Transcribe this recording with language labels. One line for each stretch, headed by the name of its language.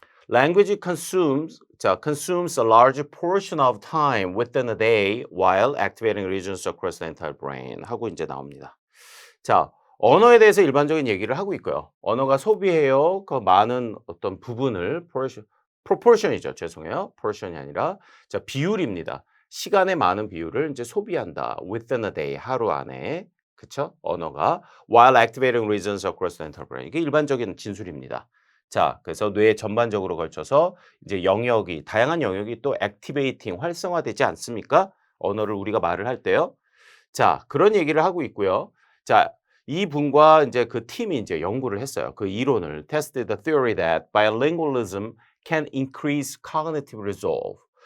English: Language consumes a large portion of time within a day while activating regions across the entire brain
Korean: 하고 이제 나옵니다. 자, 언어에 대해서 일반적인 얘기를 하고 있고요. 언어가 소비해요. 그 많은 어떤 부분을 proportion이죠. 죄송해요. portion이 아니라 자, 비율입니다. 시간의 많은 비율을 이제 소비한다.
English: within a day, 하루 안에.
Korean: 그쵸? 언어가
English: while activating regions across the entire brain.
Korean: 이게 일반적인 진술입니다. 자, 그래서 뇌 전반적으로 걸쳐서 이제 영역이, 다양한 영역이 또 activating, 활성화되지 않습니까? 언어를 우리가 말을 할 때요. 자, 그런 얘기를 하고 있고요. 자, 이분과 인제 그 팀이 인제 연구를 했어요. 그 이론을
English: tested the theory that bilingualism can increase cognitive resolve.